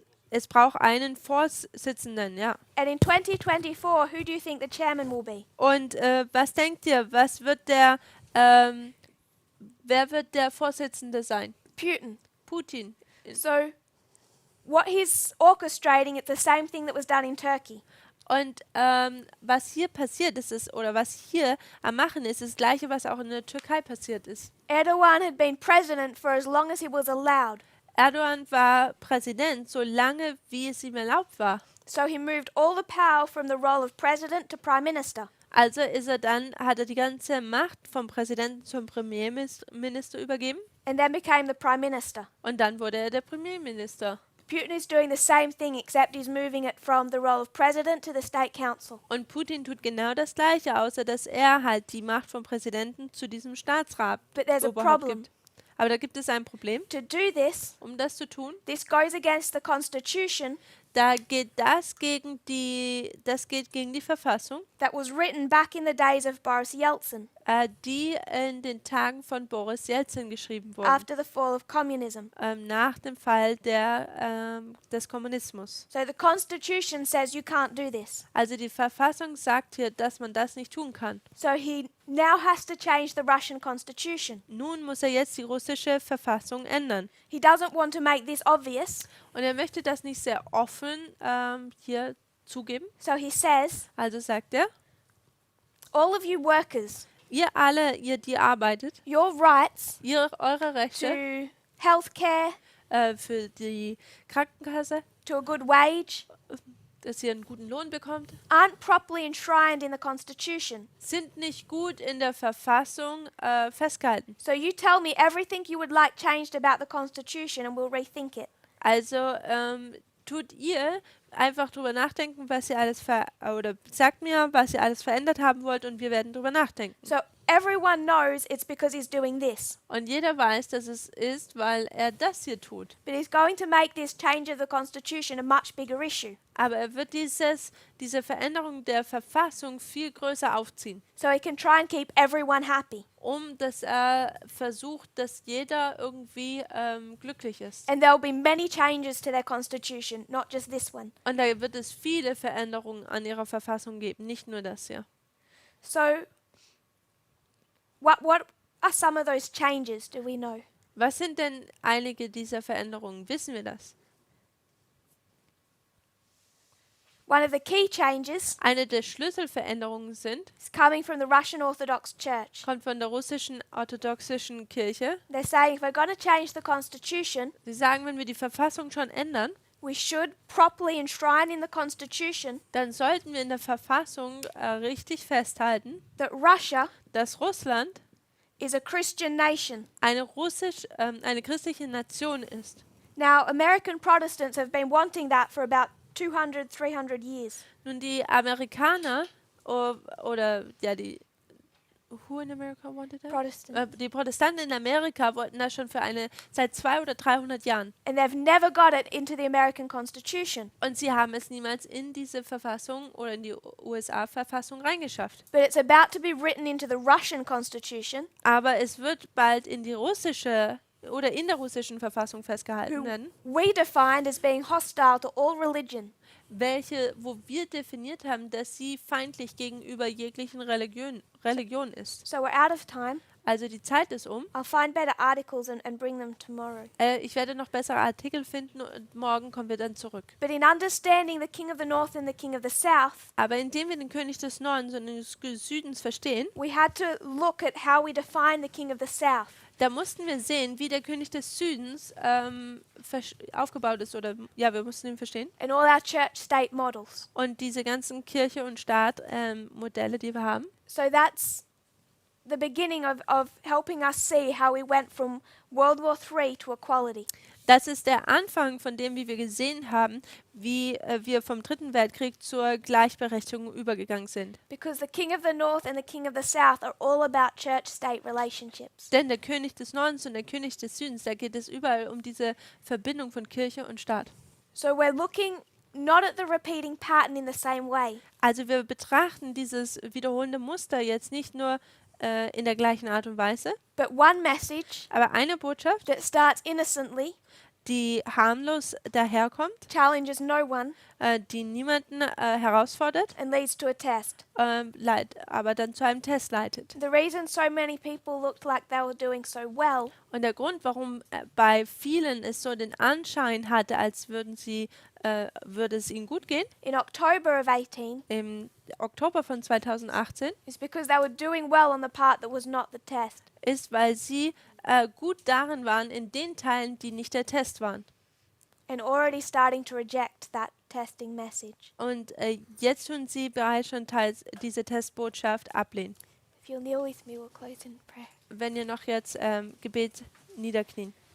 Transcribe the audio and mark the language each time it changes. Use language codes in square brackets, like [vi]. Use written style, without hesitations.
[de] Es braucht einen Vorsitzenden, ja. [en] And in 2024, who do you think the chairman will be? [de] Und was denkt ihr, wer wird der Vorsitzende sein? [en] Putin. [de] Putin. [en] So what he's orchestrating, it's the same thing that was done in Turkey. [de] Und was hier passiert ist, oder was hier am Machen ist, das Gleiche, was auch in der Türkei passiert ist. [en] Erdogan had been president for as long as he was allowed. [de] Erdogan war Präsident, so lange wie es ihm erlaubt war. [en] So he moved all the power from the role of president to prime minister. [de] Also hat er die ganze Macht vom Präsidenten zum Premierminister übergeben [en] And then became the prime minister. [de] und dann wurde er der Premierminister. [en] Putin is doing the same thing, except he's moving it from the role of president to the state council. [de] Und Putin tut genau das Gleiche, außer dass er halt die Macht vom Präsidenten zu diesem Staatsrat [en] But there's a [de] Oberhaupt [en] problem. [de] gibt. Aber da gibt es ein Problem. [en] To do this, [de] Um das zu tun, [en] this goes against the constitution [de] das geht gegen die Verfassung, [en] that was written back in the days of Boris Yeltsin [de] die in den Tagen von Boris Jelzin geschrieben wurden, [en] after the fall of communism. [de] nach dem Fall des Kommunismus. [en] So the Constitution says you can't do this. [de] Also die Verfassung sagt hier, dass man das nicht tun kann. [en] So he now has to change the Russian Constitution. [de] Nun muss er jetzt die russische Verfassung ändern. [en] He doesn't want to make this obvious, [de] Und er möchte das nicht sehr offen hier zugeben. [en] so he says, [de] Also sagt er, [en] all of you workers, [de] ihr alle, ihr die arbeitet, [en] your rights [de] eure Rechte [en] to healthcare, [de] für die Krankenkasse, [en] to a good wage, [de] dass ihr einen guten Lohn bekommt, [en] aren't properly enshrined in the Constitution. [de] sind nicht gut in der Verfassung festgehalten. [en] So you tell me everything you would like changed about the Constitution and we'll rethink it. [de] Also tut ihr einfach drüber nachdenken, was ihr alles oder sagt mir, was ihr alles verändert haben wollt und wir werden drüber nachdenken. [en] So everyone knows it's because he's doing this. [de] Und jeder weiß, dass es ist, weil er das hier tut. [en] But he's going to make this change of the Constitution a much bigger issue. [de] Aber er wird diese Veränderung der Verfassung viel größer aufziehen, [en] So he can try and keep everyone happy. [de] dass er versucht, dass jeder irgendwie glücklich ist. [en] And there'll be many changes to their Constitution, not just this one. [de] Und da wird es viele Veränderungen an ihrer Verfassung geben, nicht nur das hier. [en] So what are some of those changes, do we know? [de] Was sind denn einige dieser Veränderungen? Wissen wir das? [en] One of the key changes [de] Eine der Schlüsselveränderungen [en] is coming from the Russian Orthodox Church. [de] kommt von der russischen orthodoxischen Kirche. [en] They're saying if we're going to change the Constitution, [de] Sie sagen, wenn wir die Verfassung schon ändern, [en] we should properly enshrine in the Constitution [de] dann sollten wir in der Verfassung richtig festhalten, [en] that Russia [de] dass Russland [en] is a Christian nation. [de] eine christliche Nation ist. [en] Now, American Protestants have been wanting that for about 200, 300 years. [de] Nun die Amerikaner oder ja [en] who in America wanted that? Protestant. [de] Die Protestanten in Amerika wollten das schon seit 200 oder 300 Jahren. [en] And they've never got it into the American Constitution. [de] Und sie haben es niemals in diese Verfassung oder in die USA-Verfassung reingeschafft. [en] But it's about to be written into the Russian Constitution, [de] Aber es wird bald in die russische oder in der russischen Verfassung festgehalten werden, [en] we defined as being hostile to all religion. [de] wo wir definiert haben, dass sie feindlich gegenüber jeglichen Religion ist. [en] So we're out of time. [de] Also die Zeit ist um. [en] I'll find better articles and bring them tomorrow. [de] Ich werde noch bessere Artikel finden und morgen kommen wir dann zurück. [en] But in understanding the King of the North and the King of the South, [de] Aber indem wir den König des Nordens und des Südens verstehen, [en] we had to look at how we define the King of the South. [de] da mussten wir sehen, wie der König des Südens aufgebaut ist. Oder ja, wir mussten ihn verstehen. [en] And all our church-state models. [de] Und diese ganzen Kirche- und Staat-Modelle, die wir haben. [en] So that's the beginning of helping us see how we went from World War III to equality. [de] Das ist der Anfang von dem, wie wir gesehen haben, wie wir vom Dritten Weltkrieg zur Gleichberechtigung übergegangen sind. [en] Because the King of the North and the King of the South are all about church-state relationships. [de] Denn der König des Nordens und der König des Südens, da geht es überall um diese Verbindung von Kirche und Staat. [en] So we're looking not at the repeating pattern in the same way, [de] Also wir betrachten dieses wiederholende Muster jetzt nicht nur in der gleichen Art und Weise, [en] but one message [de] aber eine Botschaft, [en] that starts innocently, [de] die harmlos daherkommt, [en] challenges no one, [de] die niemanden herausfordert, [en] and leads to a test. [de] aber dann zu einem Test leitet. [en] The reason so many people looked like they were doing so well [de] Und der Grund, warum bei vielen es so den Anschein hatte, als würde es ihnen gut gehen, [en] in October of 18 [de] im Oktober von 2018, [en] is because they were doing well on the part that was not the test. [de] ist, weil sie gut darin waren, in den Teilen, die nicht der Test waren. [en] And already starting to reject that testing message. [de] Und jetzt tun sie bereits schon teils diese Testbotschaft ablehnen. [en] If you'll kneel with me, we'll close in prayer. [de] Wenn ihr noch jetzt Gebet niederknien.